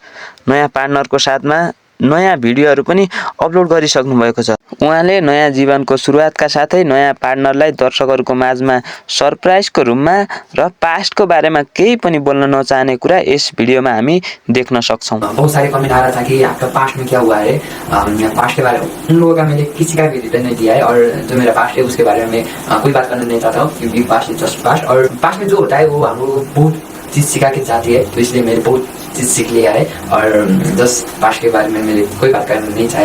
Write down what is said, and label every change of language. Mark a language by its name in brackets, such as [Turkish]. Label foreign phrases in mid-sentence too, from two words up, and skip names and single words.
[Nepali] नयाँ पार्टनरको साथमा नयाँ भिडियोहरू पनि अपलोड गरिसक्नु भएको छ। उहाँले नयाँ जीवनको सुरुवातका साथै नयाँ पार्टनरलाई दर्शकहरूको माझमा सरप्राइजको रूपमा र पास्टको बारेमा केही पनि बोल्न नचाहने कुरा यस भिडियोमा हामी देख्न सक्छौँ। [Hindi] बहुत सारे कमेंट आ रहा था कि आपका पास्ट में क्या हुआ है। पास्ट के बारे में उन लोगों का मैंने किसी का भी रिटर्न नहीं दिया है और जो मेरा पास्ट है उसके बारे में कोई बात करना नहीं चाहता हूँ, क्योंकि [English] past is just past. [Hindi] और पास्ट में जो होता है वो हम लोग बहुत चीज़ सिखा के जाती है, तो इसलिए मैंने बहुत चीज़ सीख लिया है और जस्ट पास्ट के बारे में मैंने कोई बात करना नहीं चाहा।